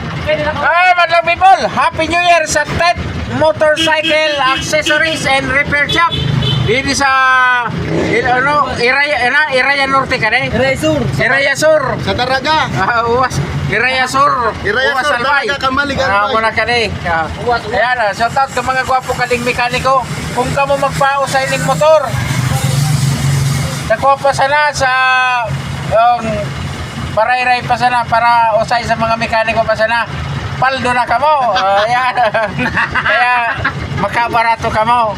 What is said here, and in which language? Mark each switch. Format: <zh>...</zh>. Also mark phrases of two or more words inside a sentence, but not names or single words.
<tl>Ay, madlang people,</tl> <en>Happy New Year</en> <tl>sa Tet Motorcycle Accessories and Repair Shop. Dito sa Iraya Norte ka na. Iraya Sur. Sa Taraga.</tl> <bik>Uwas. Iraya Sur. Iraya Uwas Sur, Albay. Taraga, Kamalig, Albay. Muna ka na. Ayan,</bik> <en>shout out</en> <bik>ka mga gwapo kaling mekaniko. Kung ka mo magpausay ng motor, nakuha pa sana sa parayray pa sana para usay sa mga mekaniko pa sana. Paldo na kamo. Ayan. Kaya makabarato kamo.</bik>